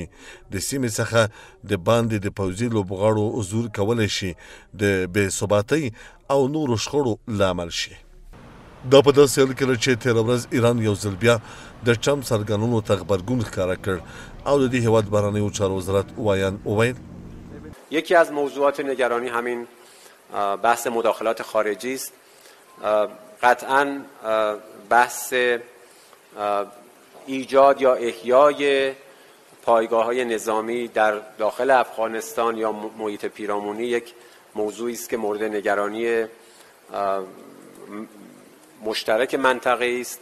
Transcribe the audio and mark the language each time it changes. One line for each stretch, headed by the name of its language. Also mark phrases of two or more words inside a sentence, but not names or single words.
Pashto: د سیمې څخه د باندې د پوځي لوبغاړو حضور کولی شي د بې ثباتۍ او نورو شخړو لامل شي. دا په داسې حال کې چې تېره ورځ ایران یو ځل بیا د ټرمپ څرګندونو ته غبرګون ښکاره کړ او د دې هیواد بهرنیو چارو وزارت ویاند وویل
Persian: یکی از موضوعات نگرانی همین بحث مداخلات خارجی است. قطعا بحث ایجاد یا احیای پایگاه‌های نظامی در داخل افغانستان یا محیط پیرامونی یک موضوعی است که مورد نگرانی مشترک منطقه است.